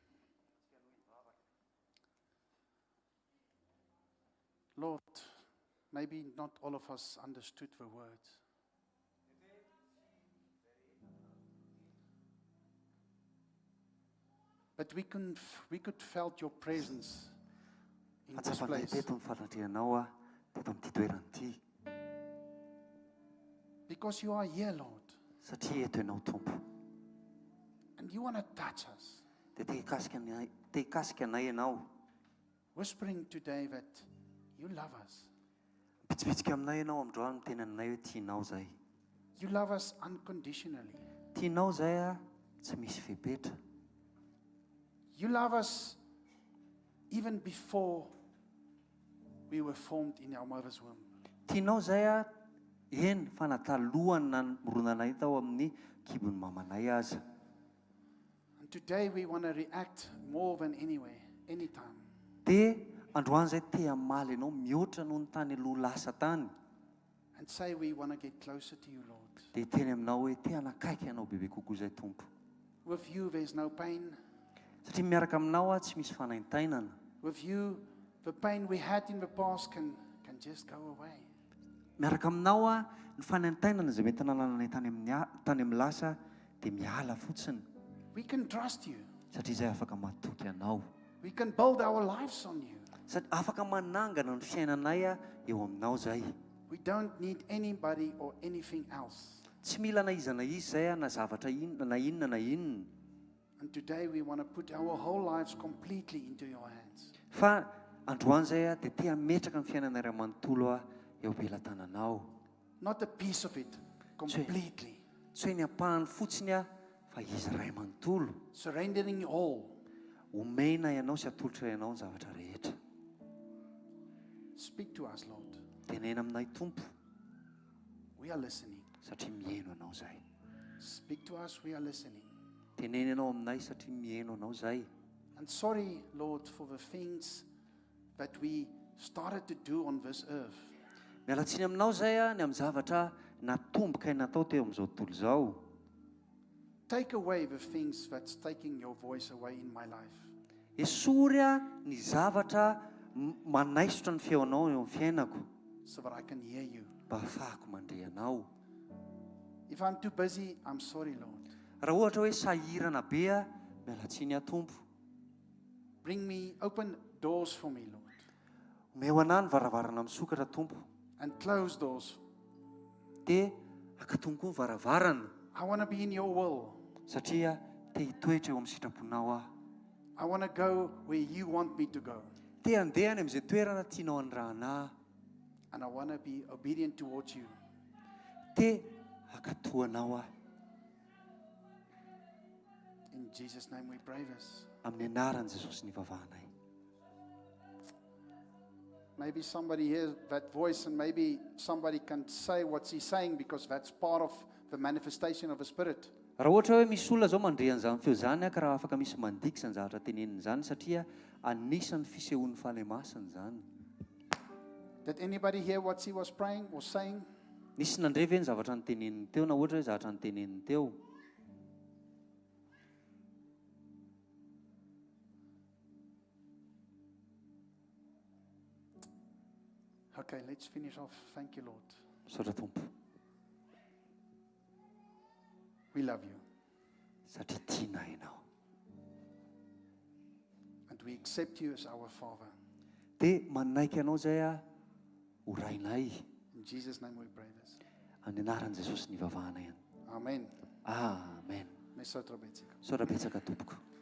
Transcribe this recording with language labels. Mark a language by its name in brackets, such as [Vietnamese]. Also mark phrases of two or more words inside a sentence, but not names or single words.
[English] Lord, maybe not all of us understood the words. But we could felt your presence in this [Malagasy] Fatsapanay [English] place. [Malagasy] teto ny falandrianao a teto amin'ity toerana ity [English] Because you are here, Lord. [Malagasy] satria eto ianao tompo [English] And you want to touch us. [Malagasy] dia te hikasika anay ianao [English] Whispering today that you love us. [Malagasy] pitsipitsika aminay ianao androany miteny aminay hoe tianao zay [English] You love us unconditionally. [Malagasy] tianao zay a tsy misy fepetra [English] You love us even before we were formed in our mother's womb. [Malagasy] tianao zay a eny fa natalohany na moronanay tao amin'ny kibon'ny mamanay aza [English] And today we want to react more than anywhere, anytime. [Malagasy] dia androany zay te hamaly ianao mihoatra noho ny tany aloha lasa tany [English] And say we want to get closer to you, Lord. [Malagasy] dia teny aminao hoe te hanakaiky ianao bebe kokoa zay tompo [English] With you there's no pain. [Malagasy] satria miaraka aminao a tsy misy fanaintainana [English] With you, the pain we had in the past can just go away. [Malagasy] miaraka aminao a ny fanaintainana zay mety nanananay tany amin'ny lasa dia miala fotsiny [English] We can trust you. [Malagasy] satria zay afaka matoky anao [English] We can build our lives on you. [Malagasy] afaka manangana ny fiainanay a eo aminao zay [English] We don't need anybody or anything else. [Malagasy] tsy mila na iza na izy zay a na zavatra inona na inona na inona [English] And today we want to put our whole lives completely into your hands. [Malagasy] fa androany zay a dia te hametraka ny fiainanay ray manontolo a eo am-pelantananao [English] Not a piece of it, completely. [Malagasy] tsy hoe ny ampahany fotsiny a fa izy ray manontolo [English] Surrendering all. [Malagasy] omena ianao sy atolotra ianao ny zavatra rehetra [English] Speak to us, Lord. [Malagasy] tenena aminay tompo [English] We are listening. [Malagasy] satria mihaino anao zay [English] Speak to us, we are listening. [Malagasy] tenena ianao aminay satria mihaino anao zay [English] And sorry, Lord, for the things that we started to do on this earth. [Malagasy] mialatsiny aminao zay a ny amin'ny zavatra natomboka natao teo amin'izao tontolo izao [English] take away the things that's taking your voice away in my life. [Malagasy] esory a ny zavatra manaisotra ny feonao eo amin'ny fiainako [English] So that I can hear you. [Malagasy] mba hafahako mandre anao. [English] If I'm too busy, I'm sorry, Lord. [Malagasy] Raha ohatra hoe sahirana be a mialatsiny a tompo, [English] Bring me, open doors for me, Lord. [Malagasy] omeo anahy ny varavarana misokatra tompo, [English] And close doors. [Malagasy] dia akatongo koa ny varavarana [English] I want to be in your will. [Malagasy] satria te hitoetra eo amin'ny sitraponao aho. [English] I want to go where you want me to go. [Malagasy] Te andehany amin'izay toerana tianao andrahana ahy. [English] And I want to be obedient towards you. [Malagasy] Te hakatoanao ahy. [English] In Jesus' name we pray this. [Malagasy] Amin'ny anaran'i Jesosy ny vavahanay. [English] Maybe somebody hears that voice and maybe somebody can say what he's saying because that's part of the manifestation of the Spirit. [Malagasy] Raha ohatra hoe misy olona zao mandre an'izany feo zany ka raha afaka misy mandikisa ny zavatra teneniny zany satria anisan'ny fisehoan'ny fahalemasany zany. [English] Did anybody hear what he was praying or saying? [Malagasy] Nisy nandre ve ny zavatra nyteneniny teo na ohatra hoe zavatra nyteneniny teo? [English] Okay, let's finish off. Thank you, Lord. [Malagasy] Misaotra tompo [English] We love you. [Malagasy] satria tiana ianao. [English] And we accept you as our Father. [Malagasy] Dia manaiky anao zay a ho rainay. [English] In Jesus' name we pray this. [Malagasy] Amin'ny anaran'i Jesosy ny vavahanay any. [English] Amen. [Malagasy] Amen. Misaotra betsaka. Misaotra betsaka tompoko.